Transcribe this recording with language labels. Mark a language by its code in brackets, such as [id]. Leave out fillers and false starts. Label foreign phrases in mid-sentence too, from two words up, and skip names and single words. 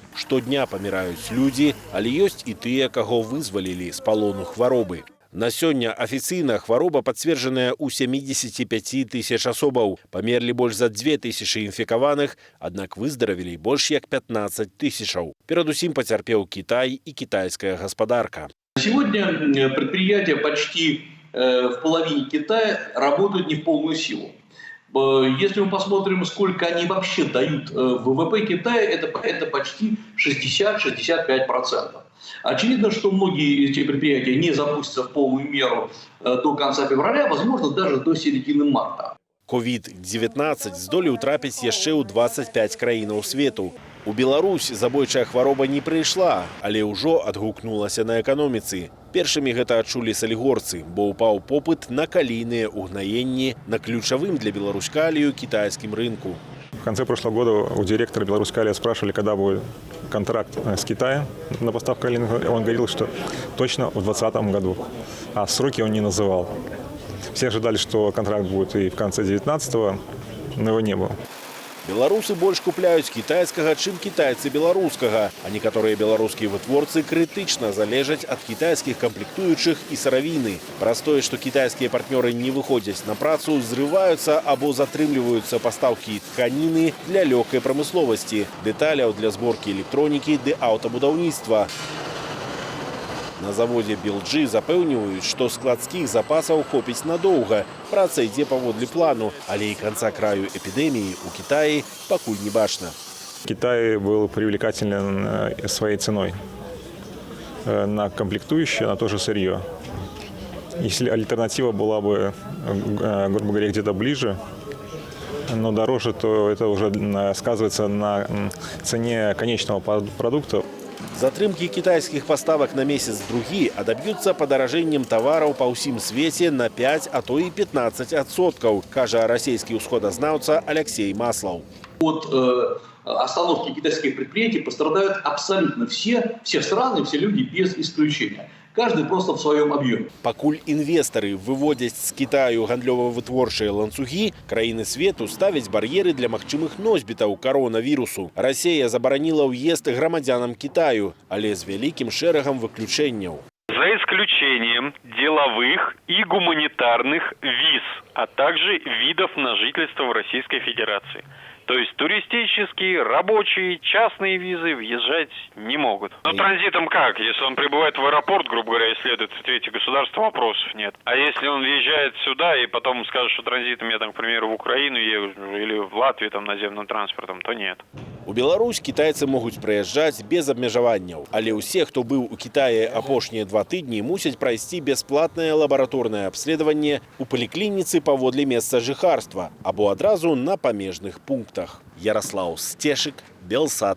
[be] Штодня паміраюць людзі, але ёсць і тыя, каго вызвалілі з палону хваробы. На сёння афіцыйна хвароба пацверджаная ў 75 тысяч асобаў. Памерлі больш за 2000 інфікаваных, аднак выздаравілі больш як 15 тысячаў. Перадусім пацярпеў Кітай і кітайская гаспадарка. [ru] Сегодня предприятия почти в половине Китая работают не в полную силу. Если мы посмотрим, сколько они вообще дают ВВП Китая, это почти 60-65%. Очевидно, что многие эти предприятия не запустятся в полную меру до конца февраля, возможно, даже до середины марта. [be] COVID-19 здолеў трапіць яшчэ ў 25 краінаў свету. У Беларусь забойчая хвароба не прыйшла, але ўжо адгукнулася на эканоміцы. Першымі гэта адчулі салігорцы, бо ўпаў попыт на калійныя угнаенні на ключавым для Беларусь-калію китайскім рынку. [ru] В конце прошлого года у директора Беларусь-Калия спрашивали, когда будет контракт с Китаем на поставку калийных. Он говорил, что точно в 2020 году, а сроки он не называл. Все ожидали, что контракт будет и в конце 19-го, но его не было. [be] Беларусы больш купляюць кітайскага, чым кітайцы беларускага, а некаторыя беларускія вытворцы крытычна залежаць ад кітайскіх камплектуючых і сыравіны. Праз тое, што кітайскія партнёры не выходзяць на працу, зрываюцца або затрымліваюцца пастаўкі тканіны для лёгкай прамысловасці, дэталяў для зборкі электронікі ды аўтабудаўніцтва. На заводе BLG запэўніваюць, што складскіх запасаў хопіць надоўга. Праца ідзе паводле плану, але і канца краю эпідэміі ў Кітаі пакуль не бачна. [ru] Китай был привлекателен своей ценой на комплектующие, на то же сырье. Если альтернатива была бы, грубо говоря, где-то ближе, но дороже, то это уже сказывается на цене конечного продукта. [be] Затрымкі кітайскіх паставак на месяц-другі адаб'юцца падаражэннем тавараў па ўсім свеце на 5, а то і 15%, кажа расійскі ўсходазнаўца Алексей Маслаў. [ru] От остановки китайских предприятий пострадают абсолютно все страны, все люди без исключения. Каждый просто в своем объеме. [be] Пакуль інвестары выводзяць з Кітаю гандлёва-вытворчыя ланцугі, краіны свету ставяць бар'еры для магчымых носьбітаў коронавірусу. Расія забараніла ўезд грамадзянам Китаю, але з вялікім шэрагам выключэнняў. [ru] За исключением деловых и гуманитарных виз, а также видов на жительство в Российской Федерации. То есть туристические, рабочие, частные визы въезжать не могут. Но транзитом как? Если он прибывает в аэропорт, грубо говоря, исследует в третье государство, вопросов нет. А если он въезжает сюда и потом скажет, что транзитом я, там, к примеру, в Украину еду или в Латвию там, наземным транспортом, то нет. [be] У Беларусь китайцы могуць прыязджаць без абмежаванняў, але ўсе, хто быў у Кітаі апошнія 2 тыдні, мусяць прайсці бясплатнае лабараторнае абследаванне ў паліклініцы паводле месца жыхарства або адразу на памежных пунктах. Ярослаў Стешык, Белсат.